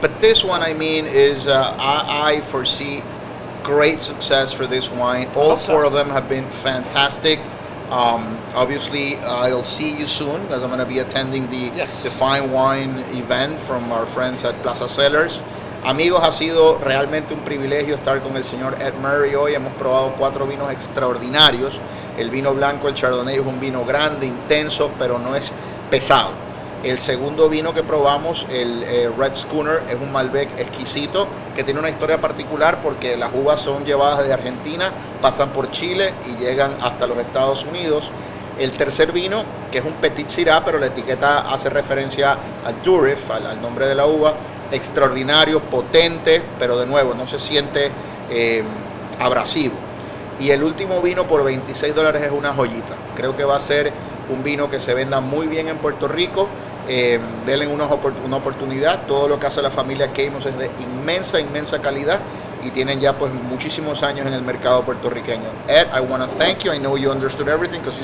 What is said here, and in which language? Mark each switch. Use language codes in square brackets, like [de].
[en] But this one, I mean, is I foresee great success for this wine. All Hope so. four of them have been fantastic. Obviously, I'll see you soon because I'm going to be attending the Yes. Fine Wine event from our friends at Plaza Cellars. [es] Amigos, ha sido realmente un privilegio estar con el señor Ed Murray hoy. Hemos probado 4 vinos extraordinarios. El vino blanco, el Chardonnay, es un vino grande, intenso, pero no es pesado. El segundo vino que probamos, el Red Schooner, es un Malbec exquisito que tiene una historia particular porque las uvas son llevadas desde Argentina, pasan por Chile y llegan hasta los Estados Unidos. El tercer vino, que es un Petit Syrah, pero la etiqueta hace referencia al Durif, al nombre de la uva, extraordinario, potente, pero de nuevo no se siente abrasivo. Y el último vino por $26 es una joyita. Creo que va a ser un vino que se venda muy bien en Puerto Rico. Denle una oportunidad. Todo lo que hace la familia Caymus es de inmensa calidad. y tienen ya pues muchísimos años en el mercado puertorriqueño. [en] Ed, I want to thank you. I know you understood everything because you